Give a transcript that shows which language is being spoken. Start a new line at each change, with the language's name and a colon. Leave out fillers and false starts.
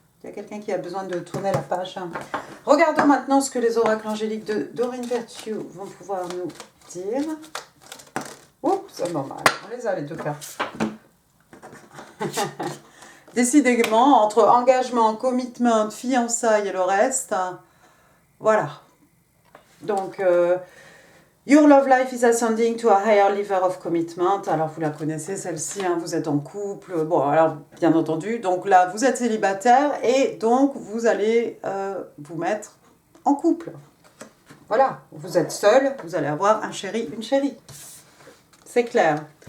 French: Il y a quelqu'un qui a besoin de tourner la page. Regardons maintenant ce que les oracles angéliques de Doreen Virtue vont pouvoir nous dire. Ouh, c'est normal. On les a les deux cartes. Décidément, entre engagement, commitment, fiançailles et le reste, voilà.
English: Donc, Your love life is ascending to a higher level of commitment.
French: Alors, vous la connaissez, celle-ci, hein, vous êtes en couple. Bon, alors, bien entendu, donc là, vous êtes célibataire et donc, vous allez vous mettre en couple. Voilà, vous êtes seul, vous allez avoir un chéri, une chérie. C'est clair.